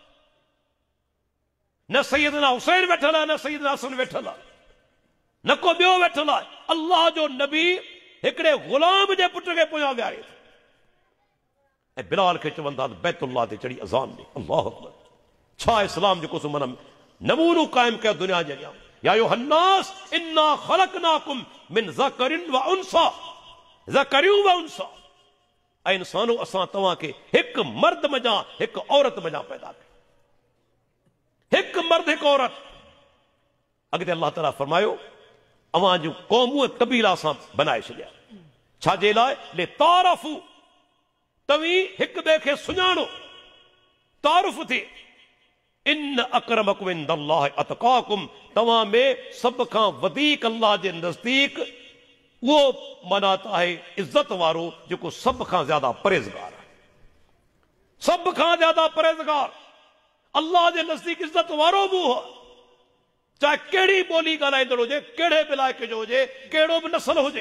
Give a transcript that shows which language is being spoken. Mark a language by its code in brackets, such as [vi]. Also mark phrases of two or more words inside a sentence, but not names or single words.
[sd] न सैयदना हुसैन वेठल आहे, न सैयदना हसन वेठल आहे, न को ॿियो वेठल आहे। अल्लाह जो नबी हिकिड़े ग़ुलाम जे पुट खे पोयां विहारे थो। ऐं बिलाल खे चवनि था बैतुल्लाह ते चढ़ी अज़ान ॾे। [ar] الله أكبر. [sd] छा इस्लाम जेको सो मन नमूनो क़ाइमु कयो दुनिया जे अॻियां। [ar] يا أيها الناس إنا خلقناكم من ذكر وأنثى، ذكر وأنثى. [sd] ऐं इंसानो, असां तव्हांखे हिकु मर्द मञा हिकु औरत मञा पैदा कयो, हिकु मर्द हिकु औरत। अॻिते अल्लाह ताला फरमायो, अवां जूं क़ौमूं कबीला सां बनाए छॾिया। छाजे लाइ? [ar] لتعارفوا, [sd] तव्हीं हिक ॿिए खे सुञाणो, तारुफ़ थिए। [ar] إن أكرمكم عند الله أتقاكم, [sd] तव्हां में सभ खां वधीक अल्लाह जे नज़दीक उहो मनात आहे इज़त वारो जेको सभ खां ज्यादा परहेज़गार आहे। सभ खां ज्यादा परहेज़गार अल्लाह जे नज़दीक इज़त वारो बि उहो, चाहे कहिड़ी ॿोली ॻाल्हाईंदड़ हुजे, कहिड़े बि इलाइक़े जो हुजे, कहिड़ो बि नस्ल हुजे।